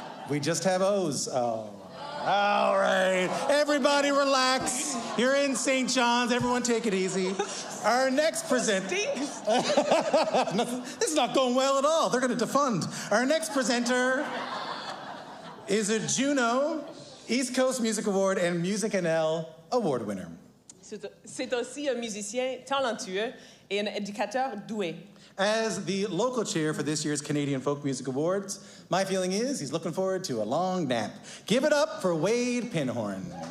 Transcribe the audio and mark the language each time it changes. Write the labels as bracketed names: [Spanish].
[English] We just have O's. Oh. All right. Everybody relax. You're in St. John's. Everyone take it easy. Our next presenter... This is not going well at all. They're going to defund. Our next presenter is a Juno East Coast Music Award and Music NL Award winner. [French] C'est aussi un musicien talentueux et un éducateur doué. [English] As the local chair for this year's Canadian Folk Music Awards, my feeling is he's looking forward to a long nap. Give it up for Wade Pinhorn.